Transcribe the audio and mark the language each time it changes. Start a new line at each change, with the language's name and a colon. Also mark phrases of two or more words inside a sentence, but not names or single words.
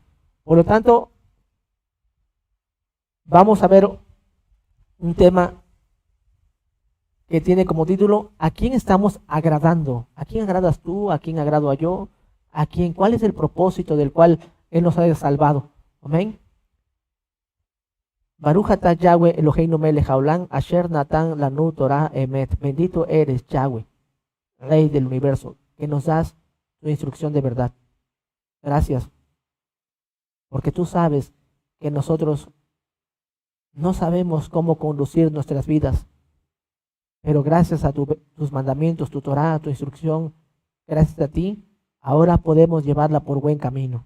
Spanish: Por lo tanto, vamos a ver un tema que tiene como título: ¿a quién estamos agradando? ¿A quién agradas tú? ¿A quién agrado yo? ¿A quién? ¿Cuál es el propósito del cual Él nos ha salvado? Amén.
Hebrew: ברוך אתה יהוה אלוהינו מלך העולם אשר נתן לנו תורה אמת.
Spanish: Bendito eres, Yahweh, Rey del universo, que nos das tu instrucción de verdad. Gracias, porque tú sabes que nosotros no sabemos cómo conducir nuestras vidas. Pero gracias a tus mandamientos, tu Torah, tu instrucción, gracias a ti, ahora podemos llevarla por buen camino.